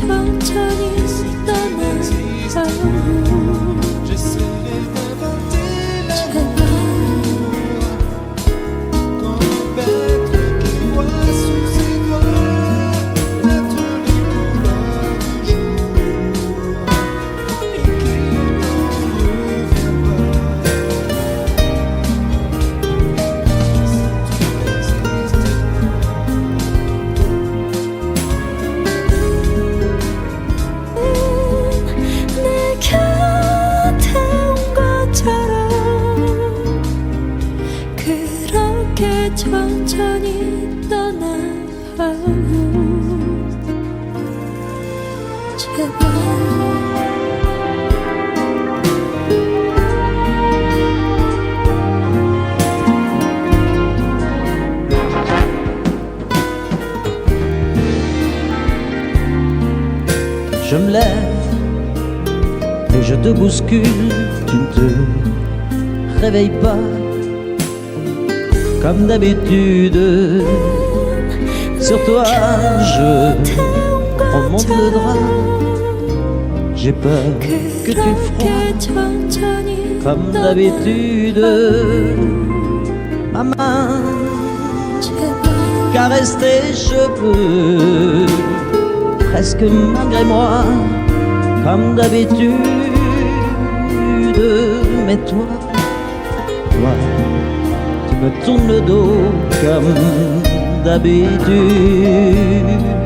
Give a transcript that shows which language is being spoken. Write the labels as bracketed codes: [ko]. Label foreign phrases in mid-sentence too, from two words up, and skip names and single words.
[ko] 천천히 떠나가요 [fr] J'essaierai d'inventer [ko] 제발 [fr] comme bête qui voit sous ses doigts naître les couleurs du jour et qui n'en revient [ko] 내 곁에 온 것처럼 그렇게 천천히 떠나가요 제발 [fr] Je me lève et je te bouscule, tu ne te réveilles pas comme d'habitude. Sur toi, je remonte le drap. J'ai peur que tu froides [ko] 그렇게 천천히 [fr] comme d'habitude. Ma main [ko] 제발 [fr] caresse tes cheveux, presque malgré moi, comme d'habitude. Mais toi, tu me tournes le dos comme d'habitude.